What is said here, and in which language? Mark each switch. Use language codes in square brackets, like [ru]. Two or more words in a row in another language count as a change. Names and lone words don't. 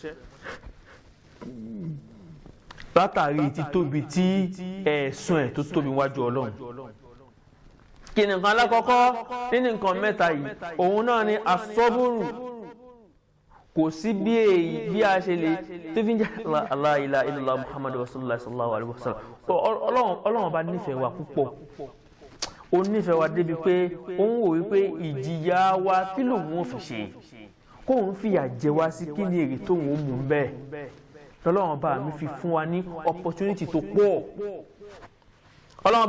[yo] látàrí títóbi tí ẹ̀sùn ẹ̀ tó tóbi wájú Ọlọ́run kí ni nǹkan alákọ̀ọ́kọ́ nínú nǹkan mẹ́ta yìí òun náà ni asọ́bùrù kò sí bí a ṣe lè tó fi ń jẹ́ [ar] لا إله إلا الله محمد رسول الله صلى الله عليه وسلم [yo] ọlọ́run bá nífẹ̀ẹ́ wa púpọ̀ ó nífẹ̀ẹ́ wa débi pé ó ń wò wípé ìjìyà wa kí lòun ò fi ṣe kó ń fìyà jẹ wá sí kí ni èrè tóun ó mú bẹ́ẹ̀ ọlọ́run bá mi fi fún wa ní opportunity tó pọ̀ ọlọ́run